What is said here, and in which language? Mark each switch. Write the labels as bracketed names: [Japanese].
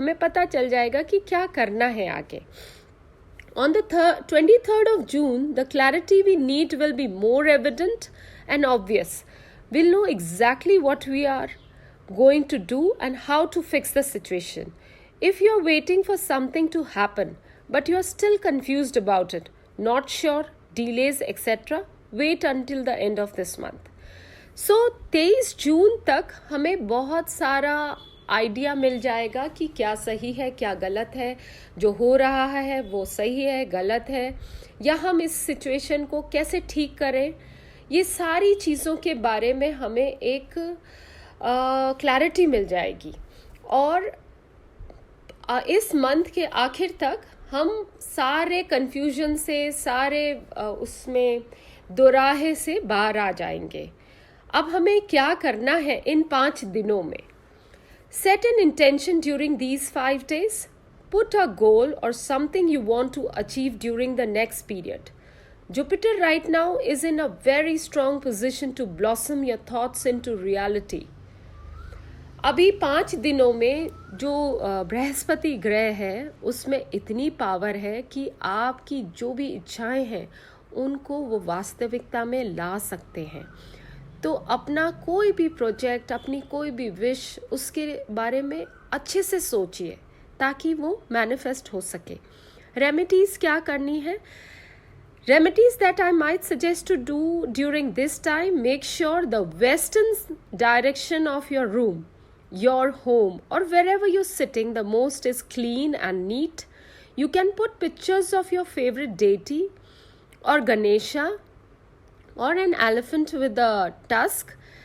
[Hindi] हमें पता चल जाएगा कि क्या करना है आगे. [English] On the 23rd of June, the clarity we need will be more evident and obvious. We'll know exactly what we are going to do and how to fix the situation. If you're waiting for something to happen, but you're still confused about it, not sure, delays, etc., wait until the end of this month. So [Hindi] 23 जून तक हमें बहुत सारा idea मिल जाएगा कि क्या सही है क्या गलत है, जो हो रहा है वो सही है गलत है, या हम इस सिचुएशन को कैसे ठीक करें। ये सारी चीज़ों के बारे में हमें एक क्लैरिटी मिल जाएगी। और इस मंथ के आखिर तक हम सारे कन्फ्यूजन से, सारे उसमें दोराहे से बाहर आ जाएंगे। अब हमें क्या करना है इन 5 दिनों में? [English] Set an intention during these 5 days. Put a goal or something you want to achieve during the next period. Jupiter right now is in a very strong position to blossom your thoughts into reality. [Hindi] अभी 5 दिनों में जो बृहस्पति ग्रह है उसमें इतनी power है कि आपकी जो भी इच्छाएं हैं उनको वो वास्तविकता में ला सकते हैं। तो अपना कोई भी प्रोजेक्ट, अपनी कोई भी विश, उसके बारे में अच्छे से सोचिए ताकि वो मैनिफेस्ट हो सके। रेमेडीज क्या करनी है? [English] Remedies that I might suggest to do during this time: make sure the western direction of your room, your home, or wherever you're sitting the most is clean and neat. You can put pictures of your favorite deity or Ganesha or an elephant with a tusk.